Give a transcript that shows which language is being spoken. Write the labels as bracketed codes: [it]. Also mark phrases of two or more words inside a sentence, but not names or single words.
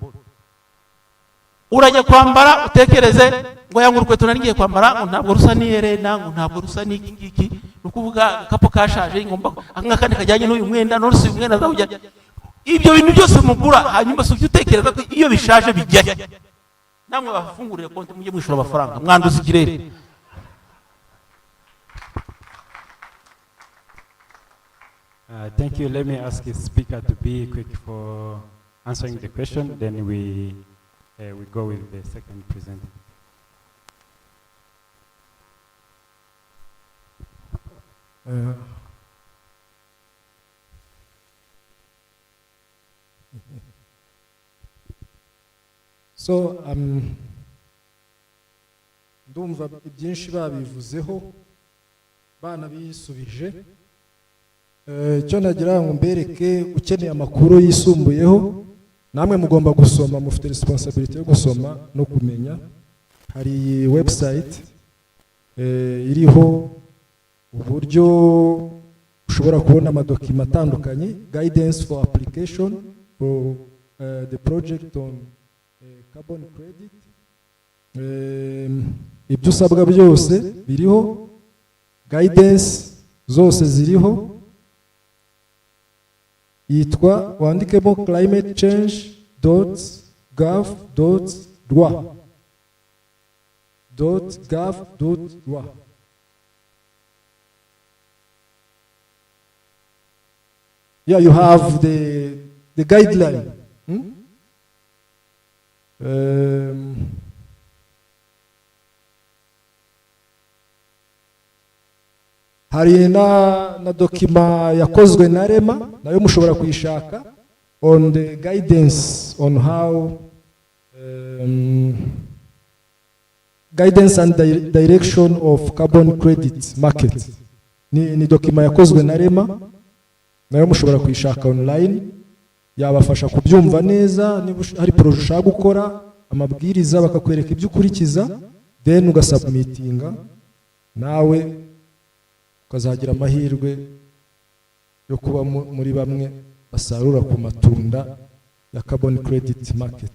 [rw] Urajya kwambara utekereze ngo yanga urukweto narigiye kwambara ngo ntabwo rusa n'iyerena, ngo ntabwo rusa n'iki ngiki, nukuvuga kapo kashaje ngomba akandi kajyanye n'uyu mwenda, none uyu mwenda azawujya. Ibyo bintu byose mugura, hanyuma se utekereza ko iyo bishaje bijya namwe bafungurire konti mujye mwishura amafaranga, mwanduza ikirere. [en] Thank you. Let me ask the speaker to be quick for answering the question, then we go with the second presenter. [rw] So ndumva byinshi babivuzeho banabisubije. Icyo nagira ngo mbereke, ukeneye amakuru yisumbuyeho namwe mugomba gusoma, mufite responsibility yo gusoma no kumenya. Hari website iriho uburyo ushobora kubona amadokima atandukanye, [en] guidance for application for the project on carbon credit. [rw] Ibyo usabwa byose biriho, guidance zose ziriho. Yitwa wandikemo climatechange.gov.rwa. .gov.rwa. [en] Yeah, you have the guideline. [rw] Hari na dokima yakozwe na Rema, nayo mushobora kuyishaka, [en] on the guidance on how guidance and direction of carbon credit market. [rw] Ni dokima yakozwe na Rema, nayo mushobora kuyishaka online, yabafasha kubyumva neza. Niba hari projet ushaka gukora, amabwiriza bakakwereka ibyo ukurikiza, then ugasubmitinga, nawe ukazagira amahirwe yo kuba muri bamwe basarura ku matunda ya [en] carbon credit market.